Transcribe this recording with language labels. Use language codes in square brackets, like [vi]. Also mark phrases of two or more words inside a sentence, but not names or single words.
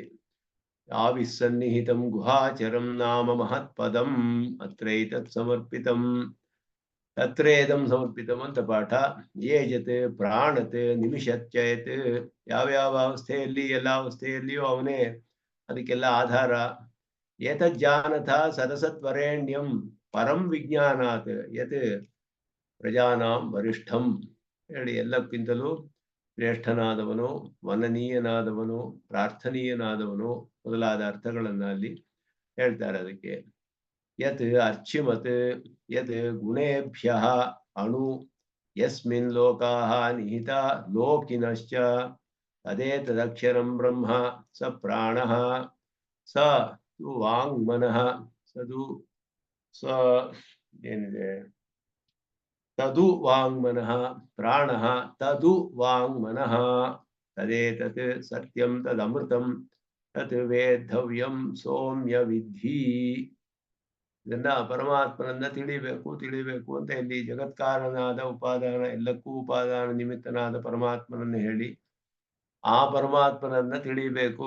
[sa] ಆವಿಸ್ಸನ್ನಿಹಿತಂ ಗುಹಾಚರಂ ನಾಮ ಮಹತ್ಪದಂ ಅತ್ರೈತತ್ ಸಮರ್ಪಿತಂ ತತ್ರೇದಂ ಸಮರ್ಪಿತಂ [kn] ಅಂತ ಪಾಠ. [sa] ಏಜತ್ ಪ್ರಾಣತ್ ನಿಮಿಷಚ್ಚಯತ್, [kn] ಯಾವ್ಯಾವ ಅವಸ್ಥೆಯಲ್ಲಿ ಎಲ್ಲ ಅವಸ್ಥೆಯಲ್ಲಿಯೂ ಅವನೇ ಅದಕ್ಕೆಲ್ಲ ಆಧಾರ. [sa] ಏತಜ್ಜಾನಥ ಸದಸತ್ವರೇಣ್ಯಂ ಪರಂ ವಿಜ್ಞಾನಾತ್ ಯತ್ ಪ್ರಜಾನಾಂ ವರಿಷ್ಠಂ. [kn] ಹೇಳಿ, ಎಲ್ಲಕ್ಕಿಂತಲೂ ಶ್ರೇಷ್ಠನಾದವನು, ವನನೀಯನಾದವನು, ಪ್ರಾರ್ಥನೀಯನಾದವನು ಮೊದಲಾದ ಅರ್ಥಗಳನ್ನ ಅಲ್ಲಿ ಹೇಳ್ತಾರೆ. [sa] ಅದಕ್ಕೆ ಯತ್ ಅರ್ಚಿಮತ್ ಯತ್ ಗುಣೇಭ್ಯಃ ಅಣು ಯಸ್ಮಿನ್ ಲೋಕಾಃ ನಿಹಿತ ಲೋಕಿನಶ್ಚ ತದೇತದಕ್ಷರಂ ಬ್ರಹ್ಮ ಸ ಪ್ರಾಣಃ ಸ ತು ವಾಂಗ್ಮನಃ ಸದು ಸ ಏನಿದೆ ತದು ವಾಂಗ್ಮನಃ ಪ್ರಾಣಃ ತದು ವಾಂಗ್ಮನಃ ತದೇತತ್ ಸತ್ಯಂ ತದಮೃತಂ ತತ್ ವೇದ್ಧವ್ಯಂ ಸೌಮ್ಯ ವಿಧಿ. [kn] ಇದನ್ನ ಪರಮಾತ್ಮನನ್ನ ತಿಳಿಬೇಕು ಅಂತ ಇಲ್ಲಿ ಜಗತ್ಕಾರನಾದ ಉಪಾದಾನ, ಎಲ್ಲಕ್ಕೂ ಉಪಾದಾನ ನಿಮಿತ್ತನಾದ ಪರಮಾತ್ಮನನ್ನು ಹೇಳಿ ಆ ಪರಮಾತ್ಮನನ್ನ ತಿಳಿಬೇಕು.